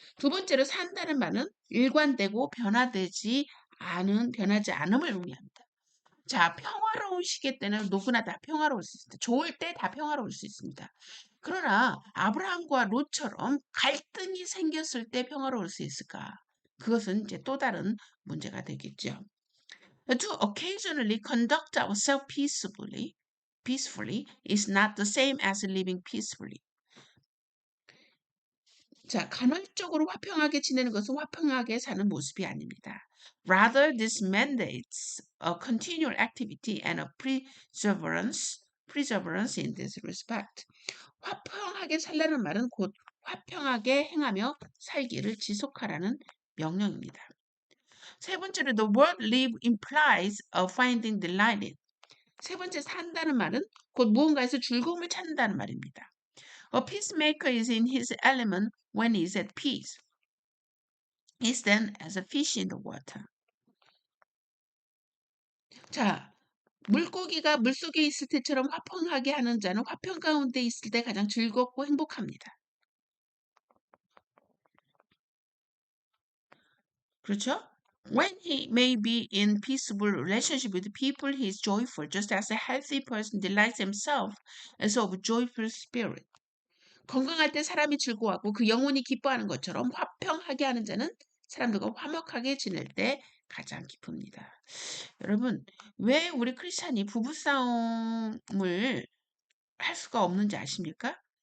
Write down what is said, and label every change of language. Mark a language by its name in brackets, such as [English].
[Korean] 두 번째로 산다는 말은 일관되고 변하지 않음을 의미합니다. 자, 평화로운 시기 때는 누구나 다 평화로울 수 있습니다. 좋을 때 다 평화로울 수 있습니다. 그러나 아브라함과 롯처럼 갈등이 생겼을 때 평화로울 수 있을까? 그것은 이제 또 다른 문제가 되겠죠. [English] To occasionally conduct ourselves peacefully is not the same as living peacefully. [Korean] 자, 간헐적으로 화평하게 지내는 것은 화평하게 사는 모습이 아닙니다. [English] Rather, this mandates a continual activity and a perseverance in this respect. [Korean] 화평하게 살라는 말은 곧 화평하게 행하며 살기를 지속하라는 명령입니다. 세 번째로 [English] the word live implies a finding delight in. [Korean] 세 번째 산다는 말은 곧 무언가에서 즐거움을 찾는다는 말입니다. [English] A peacemaker is in his element when he is at peace. He is then as a fish in the water. [Korean] 자, 물고기가 물속에 있을 때처럼 화평하게 하는 자는 화평 가운데 있을 때 가장 즐겁고 행복합니다. 그렇죠? [English] When he may be in peaceable relationship with people, he is joyful, just as a healthy person delights himself as of joyful spirit. [Korean] 건강할 때 사람이 즐거워하고 그 영혼이 기뻐하는 것처럼 화평하게 하는 자는 사람들과 화목하게 지낼 때 가장 기쁩니다. 여러분, 왜 우리 크리스찬이 부부싸움을 할 수가 없는지 아십니까?